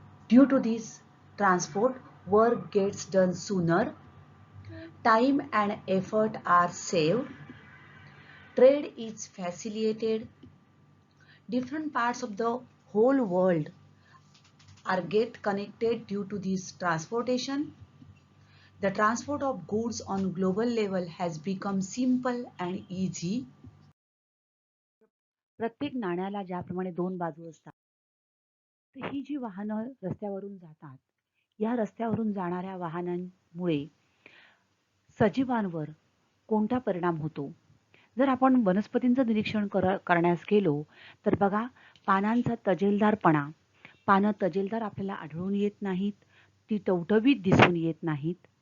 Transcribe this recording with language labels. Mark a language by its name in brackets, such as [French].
[English] Due to this transport work gets done sooner, time and effort are saved, trade is facilitated, different parts of the whole world are get connected due to this transportation. The transport of goods on global level has become simple and easy. [Marathi] प्रत्येक नाण्याला ज्याप्रमाणे दोन बाजू असतात, तर ही जी वाहनं रस्त्यावरून जातात, या रस्त्यावरून जाणाऱ्या वाहनांमुळे सजीवांवर कोणता परिणाम होतो? जर आपण वनस्पतींचं निरीक्षण करण्यास गेलो तर बघा, पानांचा तजेलदारपणा, पानं तजेलदार आपल्याला आढळून येत नाहीत, ती टवटवीत दिसून येत नाहीत.